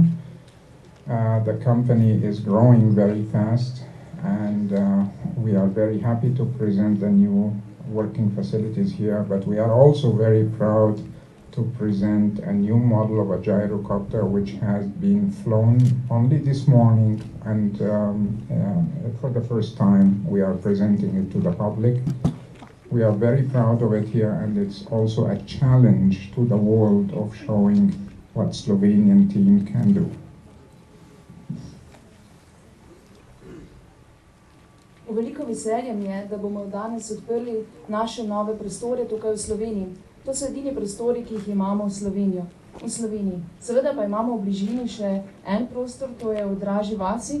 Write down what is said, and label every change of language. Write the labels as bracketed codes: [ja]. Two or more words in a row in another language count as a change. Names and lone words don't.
[en] The company is growing very fast, and we are very happy to present the new working facilities here, but we are also very proud to present a new model of a gyrocopter which has been flown only this morning, and for the first time we are presenting it to the public. We are very proud of it here, and it's also a challenge to the world of showing what Slovenian team can do. [sl] Veliko veselje mi je, da bomo danes odprli naše nove prostore tukaj v Sloveniji. To so edini prostori, ki jih imamo v Sloveniji. Seveda pa imamo v bližini še en prostor, to je v Draži vasi.